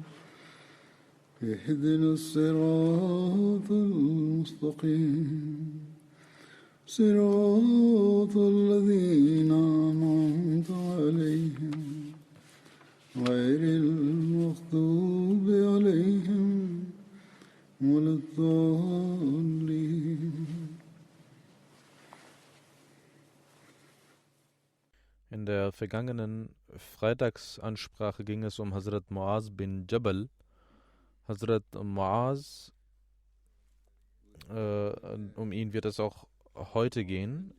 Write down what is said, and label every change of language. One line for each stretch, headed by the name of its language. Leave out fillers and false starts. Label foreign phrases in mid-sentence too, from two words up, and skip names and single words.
Arabic: اهدنا الصراط المستقيم صراط الذين أنعمت عليهم غير المغضوب عليهم ولا الضالين.
German: In der vergangenen Freitagsansprache ging es um Hazrat Muaz bin Jabal. Hazrat Muaz, um ihn wird es auch heute gehen.